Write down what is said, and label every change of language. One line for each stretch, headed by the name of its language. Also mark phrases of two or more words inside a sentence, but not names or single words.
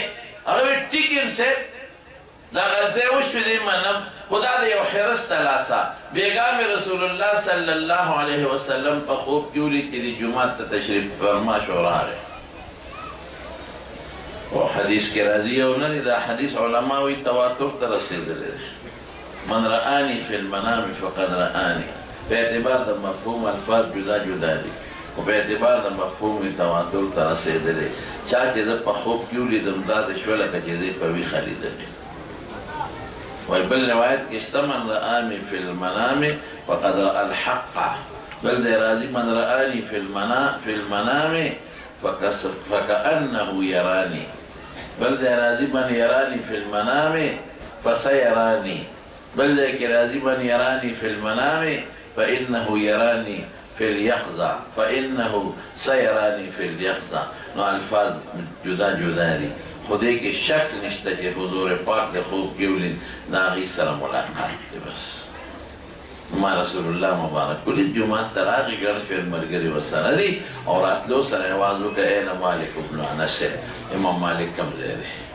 Pashto: هغه وایي ټیک یم صاحب، دا غلطۍ وشوې دې منم، خو دا د یو حرص تلاسه. بېګا مې رسول الله
Arabic: صلی الله علیه وسلم
Pashto: په خوب کې ولید چې د جومات ته تشریف فرما شو راغی. او حدیث کې راځي او نه دی، دا حدیث علما وایي تواتر ته رسېدلی دی.
Arabic: من رآني فی المنام فقد رآني،
Pashto: په اعتبار د مفهوم الفاظ جدا جدا دي خو په اعتبار د مفهوم تواتر ته رسېدلی. چا چې زه په خوب کې ولیدم داسې شوه لکه چې دی په ویښه لیدلی. وایي بل روایت کې شته
Arabic: من رآني فی المنام فقد رأى الحق،
Pashto: بل دی راځي
Arabic: من رآني فی المنام فكأنه يراني،
Pashto: بل ده راضي
Arabic: من يراني في المنام فسيراني،
Pashto: بل ده راضي
Arabic: من يراني في المنام فإنه يراني في اليقظة فإنه سيراني في اليقظة.
Pashto: نو الفاظ جدا جدا دي، خدای کې شک نشته چې حضور پاک د خوب کې ولید د هغې سره ملاقات دی. بس ما رسول الله مبارک ولید جومات ته راغی، ګڼ شمېر ملګري ورسره دي او راتلو سره یې اواز وکړه
Arabic: این مالک ابن انس،
Pashto: امام مالک کوم ځای دی؟